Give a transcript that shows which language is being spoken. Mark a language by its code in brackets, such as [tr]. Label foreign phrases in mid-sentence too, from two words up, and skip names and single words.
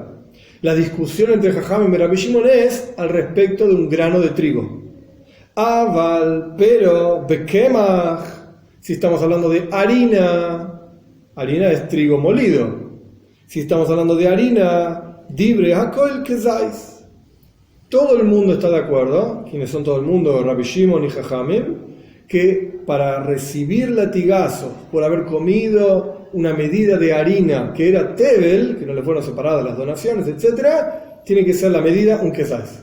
[es] La discusión entre Jajam y Rabbi Shimon es al respecto de un grano de trigo. Aval, pero bekemach, si estamos hablando de harina, harina es trigo molido. Si estamos hablando de harina, [he] דברי הכל כזית. [es] Todo el mundo está de acuerdo, quienes son todo el mundo, Rabbi Shimon y Jajamim, que para recibir latigazos por haber comido una medida de harina que era tebel, que no le fueron separadas las donaciones, etc., tiene que ser la medida un quesais.